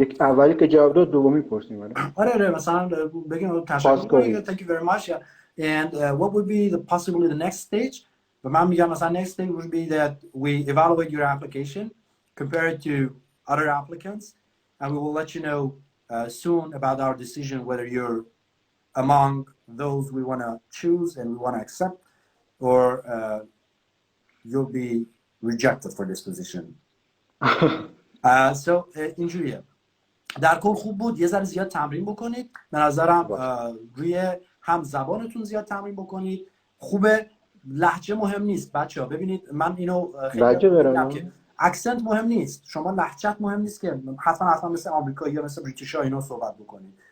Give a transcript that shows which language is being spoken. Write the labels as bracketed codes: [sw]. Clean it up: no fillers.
[fa] یک اولی که جواب داد دومی پرسیم. آره مثلا بگیم تشکر کنید [en] thank you very much and what would be the possibly the next stage. [fa] و من میگم مثلا [en] next stage would be that we evaluate your application, compare it to other applicants, and we will let you know soon about our decision whether you're among those we want to choose and we want to accept or you'll be rejected for this position. So [fa] اینجوریه. در کل خوب بود. یه ذره زیاد تمرین بکنید به نظرم. روی هم زبانتون زیاد تمرین بکنید. خوبه. لهجه مهم نیست بچه‌ها. ببینید من اینو خیلی میگم که اکسنت مهم نیست، شما لهجت مهم نیست که حتما مثل آمریکایی یا مثل بریتیش‌ها اینا صحبت بکنید.